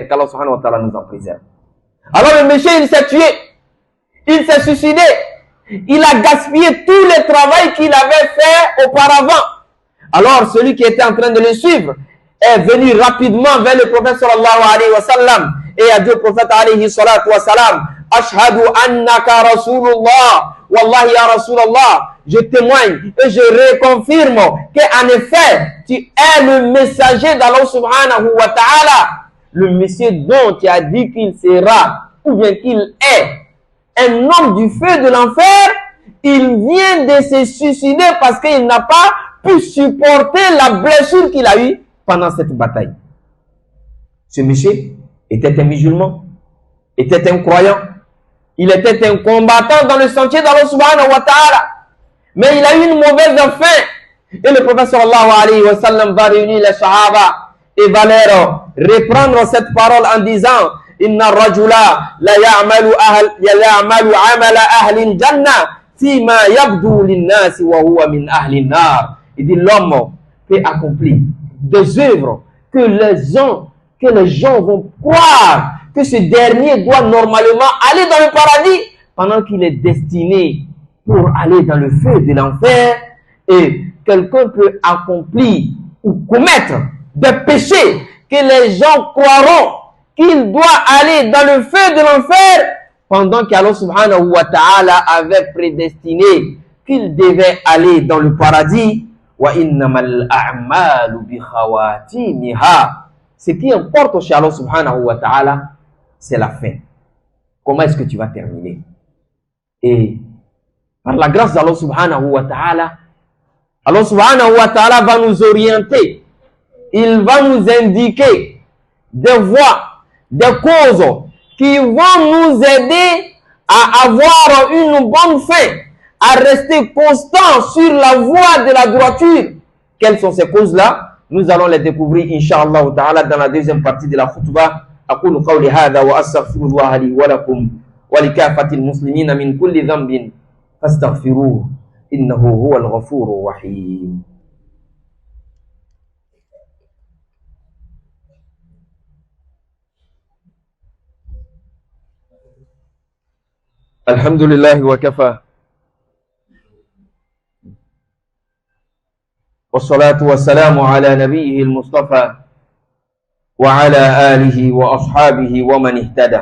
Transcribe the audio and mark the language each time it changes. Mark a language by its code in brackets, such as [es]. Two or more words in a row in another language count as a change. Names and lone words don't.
[fr] Qu'Allah [ar] سبحانه وتعالى [fr] nous en préserve. Alors le monsieur, il s'est tué. Il s'est suicidé. Il a gaspillé tout le travail qu'il avait fait auparavant. Alors celui qui était en train de le suivre est venu rapidement vers le prophète [ar] صلى الله عليه وسلم [fr] et a dit au prophète [ar] عليه الصلاة والسلام, أشهد أنك رسول الله. والله يا رسول الله, [fr] je témoigne et je reconfirme qu'en effet, tu es le messager d'Allah [ar] سبحانه وتعالى, [fr] le monsieur dont tu as dit qu'il sera, ou bien qu'il est un homme du feu de l'enfer. Il vient de se suicider parce qu'il n'a pas pu supporter la blessure qu'il a eue pendant cette bataille. Ce monsieur était un musulman, était un croyant. Il était un combattant dans le sentier d'Allah [ar] سبحانه وتعالى. [fr] Mais il a eu une mauvaise fin. Et le prophète [ar] صلى الله عليه وسلم [fr] va réunir les sahaba et va leur reprendre cette parole en disant, [ar] إن الرجل ليعمل عمل أهل الجنة فيما يبدو للناس وهو من أهل النار. [fr] Il dit, l'homme peut accomplir des œuvres que les gens vont croire que ce dernier doit normalement aller dans le paradis pendant qu'il est destiné pour aller dans le feu de l'enfer. Et quelqu'un peut accomplir ou commettre des péchés que les gens croiront qu'il doit aller dans le feu de l'enfer pendant qu' [ar] الله سبحانه وتعالى [fr] avait prédestiné qu'il devait aller dans le paradis. [ar] وإنما الأعمال بخواتيمها. [fr] Ce qui importe chez [ar] الله سبحانه وتعالى, [fr] c'est la fin. Comment est-ce que tu vas terminer? Et par la grâce d'Allah [ar] سبحانه وتعالى, الله سبحانه وتعالى [fr] va nous orienter. Il va nous indiquer des voies, des causes qui vont nous aider à avoir une bonne fin, à rester constant sur la voie de la droiture. Quelles sont ces causes-là? Nous allons les découvrir, [ar] إن شاء الله تعالى, [fr] dans la deuxième partie de la khutbah. [ar] أقول قولي هذا وأستغفر الله لي ولكم ولكافة المسلمين من كل ذنب فاستغفروه إنه هو الغفور الرحيم. الحمد لله وكفى والصلاة والسلام على نبيه المصطفى وعلى آله وأصحابه ومن اهتدى.